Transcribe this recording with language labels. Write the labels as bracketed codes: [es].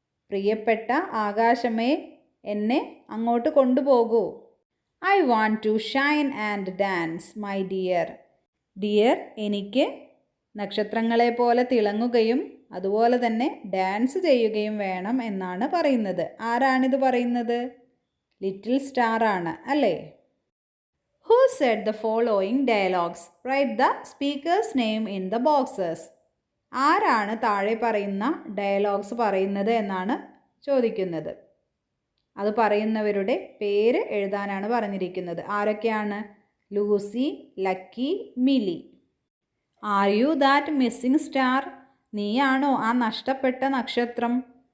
[ml] പ്രിയപ്പെട്ട ആകാശമേ, എന്നെ അങ്ങോട്ട് കൊണ്ടുപോകൂ. [en] I want to shine and dance my dear. [ml] Dear, എനിക്ക് നക്ഷത്രങ്ങളെ പോലെ തിളങ്ങുകയും അതുപോലെ തന്നെ ഡാൻസ് ചെയ്യുകയും വേണം എന്നാണ് പറയുന്നത്. ആരാണിത് പറയുന്നത്? ലിറ്റിൽ സ്റ്റാർ ആണ് അല്ലേ? [en] Who said the following dialogues? Write the speaker's name in the boxes. [ml] ആരാണ് താഴെ പറയുന്ന ഡയലോഗ്സ് പറയുന്നത് എന്നാണ് ചോദിക്കുന്നത്. അത് പറയുന്നവരുടെ പേര് എഴുതാനാണ് പറഞ്ഞിരിക്കുന്നത്. ആരൊക്കെയാണ്? Lucy, lucky, Mili. [en] Are you that missing star? [ml] നീയാണോ ആ നഷ്ടപ്പെട്ട നക്ഷത്രം?